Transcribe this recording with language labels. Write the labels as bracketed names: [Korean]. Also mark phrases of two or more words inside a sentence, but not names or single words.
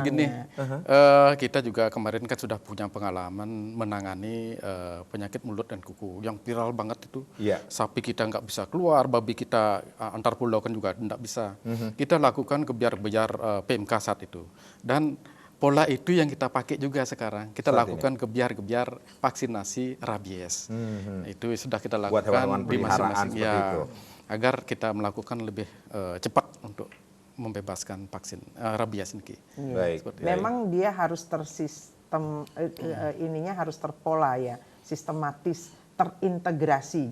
[Indonesian] Begini, kita juga kemarin kan sudah punya pengalaman menangani penyakit mulut dan kuku yang viral banget itu. Iya. Sapi kita nggak bisa keluar, babi kita antar pulau kan juga nggak bisa. Kita lakukan kebiar-kebiar PMK saat itu. Dan pola itu yang kita pakai juga sekarang. Kita Saat lakukan kebiar-kebiar vaksinasi rabies. Itu sudah kita Buat lakukan hewan-hewan di peliharaan masing-masing seperti itu. agar kita melakukan lebih cepat untuk membebaskan vaksin rabies ini. Baik. Memang dia harus tersistem, ininya harus terpola ya, sistematis, terintegrasi.